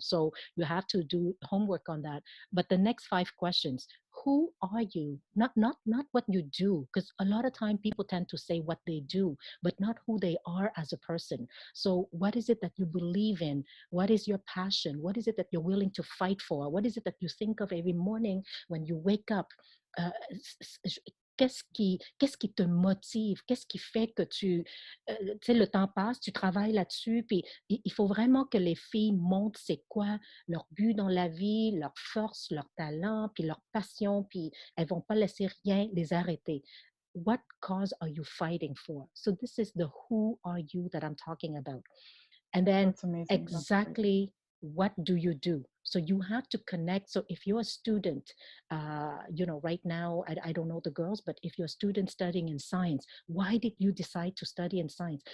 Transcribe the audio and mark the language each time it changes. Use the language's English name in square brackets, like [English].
[English] So you have to do homework on that. But the next 5 questions: who are you? Not what you do, because a lot of time people tend to say what they do, but not who they are as a person. So what is it that you believe in? What is your passion? What is it that you're willing to fight for? What is it that you think of every morning when you wake up? [French] Euh, qu'est-ce qui te motive? Qu'est-ce qui fait que tu sais, le temps passe, tu travailles là-dessus, puis il faut vraiment que les filles montrent c'est quoi leur but dans la vie, leur force, leur talent, puis leur passion, puis elles vont pas laisser rien les arrêter. [English] What cause are you fighting for? So this is the who are you that I'm talking about. And then That's amazing. That's great. exactly what do you do? So you have to connect. So if you're a student, right now, I don't know the girls, but if you're a student studying in science, why did you decide to study in science?